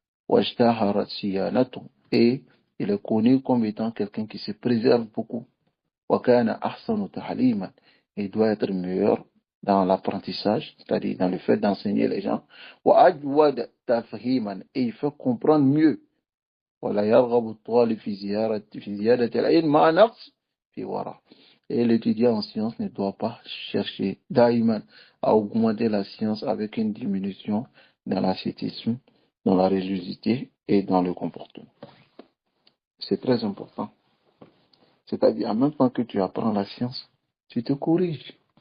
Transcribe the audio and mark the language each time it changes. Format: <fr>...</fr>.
<ar>وَاشْتَهَرَتْ صِيَانَتُهُ.</ar> <fr>Et il est connu comme étant quelqu'un qui se préserve beaucoup.</fr> <ar>وَكَانَ أَحْسَنُ تَعْلِيمًا.</ar> <fr>Il doit être meilleur dans l'apprentissage, c'est-à-dire dans le fait d'enseigner les gens.</fr> <ar>وَأَجْوَدْ تَفْهِيمًا.</ar> <fr>Et il fait comprendre mieux.</fr> <ar>وَلَا يَرْغَبُ الطَّالِبُ في زيادة العلم مع نقص في وراء.</ar> <fr>Et l'étudiant en science ne doit pas chercher daïman à augmenter la science avec une diminution dans l'ascétisme, dans la religiosité et dans le comportement. C'est très important. C'est-à-dire, en même temps que tu apprends la science, tu te corriges.</fr>